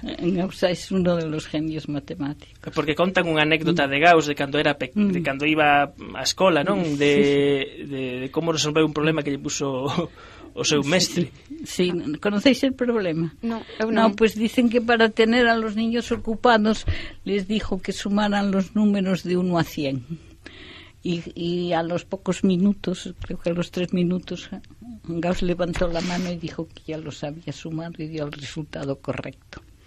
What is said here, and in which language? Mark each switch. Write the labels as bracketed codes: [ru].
[es] Gauss es uno de los genios matemáticos. [gl] Porque contan unha anécdota de Gauss de cando era de cando iba á escola, non? De como resolveu un problema que lle puso o seu mestre. [es] Sí, ¿conocéis el problema? No, pues dicen que para tener a los niños ocupados les dijo que sumaran los números de 1 a 100. Y a los pocos minutos, creo que a los 3 minutos, Gauss levantó la mano y dijo que ya lo sabía sumar y dio el resultado correcto.